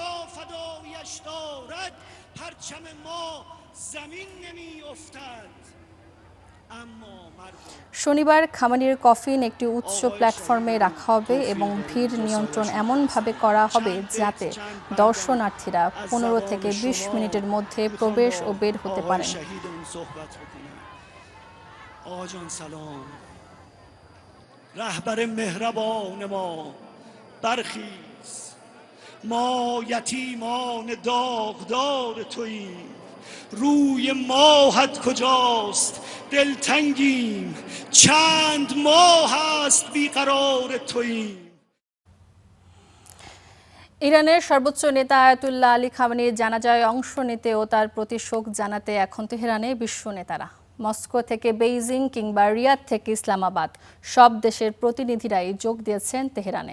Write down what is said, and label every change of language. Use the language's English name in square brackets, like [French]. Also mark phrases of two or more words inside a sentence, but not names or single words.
[Bangla] শনিবার খামেনির কফিন একটি উচ্চ প্ল্যাটফর্মে রাখা হবে এবং ভিড় নিয়ন্ত্রণ এমনভাবে করা হবে যাতে দর্শনার্থীরা 15 থেকে 20 মিনিটের মধ্যে প্রবেশ ও বের হতে পারেন। [Persian] رهبر مهربان ما برخیز ما یتیمان داغدار توییم روی ماهت کجاست دلتنگیم چند ماه است بیقرار توییم। [Bangla] ইরানের সর্বোচ্চ নেতা আয়াতুল্লাহ আলী খামেনির জানাজায় অংশ নিতে ও তার প্রতি শোক জানাতে এখন তেহরানে বিশ্ব নেতারা। মস্কো থেকে বেইজিং কিংবা রিয়াদ থেকে ইসলামাবাদ, সব দেশের প্রতিনিধিরাই যোগ দিয়েছেন তেহরানে।